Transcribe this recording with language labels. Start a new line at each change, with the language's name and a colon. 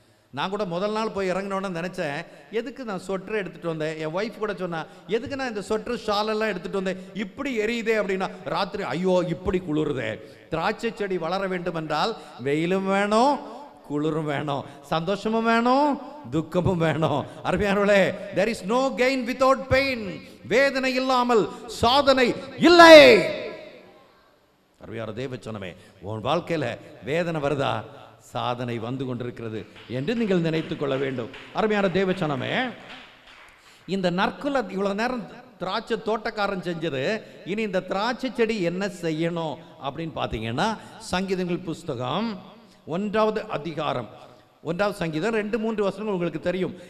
Tamil: நான் கூட முதல் நாள் போய் இறங்கினோன்னு நினச்சேன், எதுக்கு நான் சொட்டர் எடுத்துகிட்டு வந்தேன்? என் ஒய்ஃப் கூட சொன்னா, எதுக்கு நான் இந்த சொட்டர் ஷாலெல்லாம் எடுத்துகிட்டு வந்தேன், இப்படி எரியுதே அப்படின்னா. ராத்திரி ஐயோ இப்படி குளிருதே. திராட்சை செடி வளர வேண்டும் என்றால் வெயிலும் வேணும், குளிரும் வேணும், சந்தோஷமும் வேணும், துக்கமும் வேணும்.
English: அருமையானவர்களே, there is no gain without pain.
Tamil: வேதனை இல்லாமல் சாதனை இல்லை. அருமையான தேவச்சனமே, உன் வாழ்க்கையில் வேதனை வருதா? சாதனை வந்து கொண்டிருக்கிறது என்று நீங்கள் நினைத்துக் கொள்ள வேண்டும். அருமையான தேவச்சனமே, இந்த நற்குல இவ்வளவு நேரம் திராட்சை தோட்டக்காரன் செஞ்சது. இனி இந்த திராட்சை செடி என்ன செய்யணும் அப்படின்னு பார்த்தீங்கன்னா, சங்கீதங்கள் புஸ்தகம் 1வது அதிகாரம் 1வது சங்கீதம் 2-3 வசனங்கள் உங்களுக்கு தெரியும்.